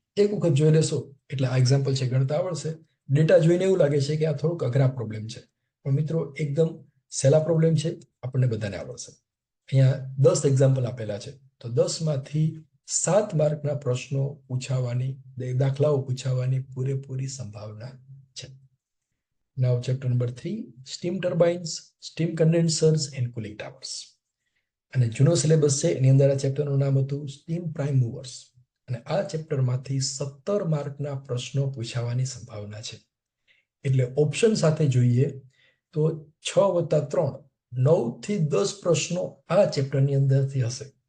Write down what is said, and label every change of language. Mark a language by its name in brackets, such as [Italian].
[Gujarati] એક વખત જોઈ લેશો એટલે આ એક્ઝામ્પલ છે ગણતા આવડશે. ડેટા જોઈને એવું લાગે છે કે આ થોડુંક અઘરા પ્રોબ્લેમ છે, પણ મિત્રો એકદમ સહેલા પ્રોબ્લેમ છે, આપણને બધાને આવડશે. અહીંયા 10 એક્ઝામ્પલ આપેલા છે, તો 10માંથી 7 માર્કના પ્રશ્નો પૂછાવાની, દાખલાઓ પૂછાવાની પૂરેપૂરી સંભાવના છે. [English] Now chapter number 3, steam turbines, steam condensers and cooling towers. [Gujarati] અને જૂનો સિલેબસ છે એની અંદર આ ચેપ્ટરનું નામ હતું સ્ટીમ પ્રાઇમ મૂવર્સ. અને આ ચેપ્ટરમાંથી 17 માર્કના પ્રશ્નો પૂછાવાની સંભાવના છે. એટલે ઓપ્શન સાથે જોઈએ તો 6 + 3 9 થી 10 પ્રશ્નો આ ચેપ્ટરની અંદરથી હશે.